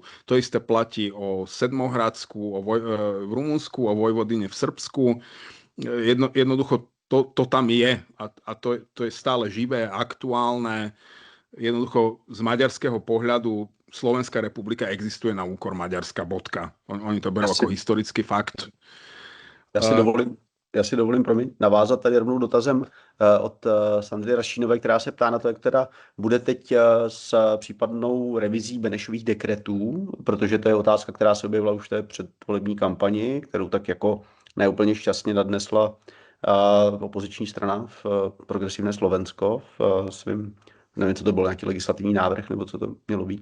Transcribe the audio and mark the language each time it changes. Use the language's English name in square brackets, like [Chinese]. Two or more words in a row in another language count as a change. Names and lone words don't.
[Slovak] To isté platí o Sedmohradsku, v Rumunsku, o Vojvodine v Srbsku. Jednoducho to tam je a to je stále živé, aktuálne. Jednoducho z maďarského pohľadu Slovenská republika existuje na úkor Maďarska, bodka. Oni to berú ako historický fakt. [Czech] Já si dovolím navázat tady rovnou dotazem od Sandry Rašínové, která se ptá na to, jak teda bude teď s případnou revizí Benešových dekretů, protože to je otázka, která se objevila už v té předvolební kampani, kterou tak jako neúplně šťastně nadnesla opoziční strana v Progresivné Slovensko v svým, nevím, co to byl, nějaký legislativní návrh, nebo co to mělo být.